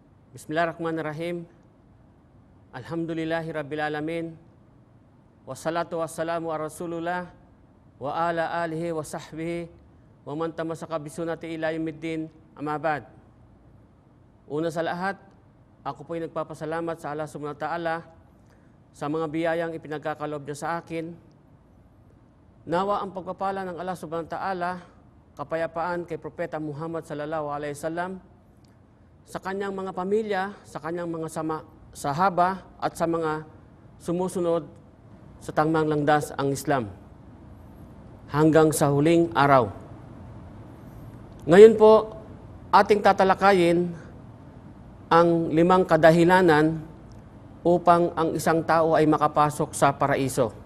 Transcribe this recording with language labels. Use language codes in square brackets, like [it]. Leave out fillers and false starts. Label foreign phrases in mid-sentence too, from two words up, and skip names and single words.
[ar] بسم الله الرحمن الرحيم. الحمد لله رب العالمين. والصلاة والسلام على رسول الله وعلى آله وصحبه ومن تمسك بسنته إلى يوم الدين، أما بعد. [tl] Una sa lahat, ako po'y nagpapasalamat sa Allah [ar] سبحانه وتعالى [tl] sa mga biyayang ipinagkakalob niya sa akin. Nawa ang pagpapala ng Allah [ar] سبحانه وتعالى, [tl] kapayapaan kay Propeta Muhammad [ar] صلى الله عليه وسلم, [tl] sa kanyang mga pamilya, sa kanyang mga sahaba, at sa mga sumusunod sa tangmang landas ang Islam hanggang sa huling araw. Ngayon po, ating tatalakayin ang 5 kadahilanan upang ang isang tao ay makapasok sa paraiso.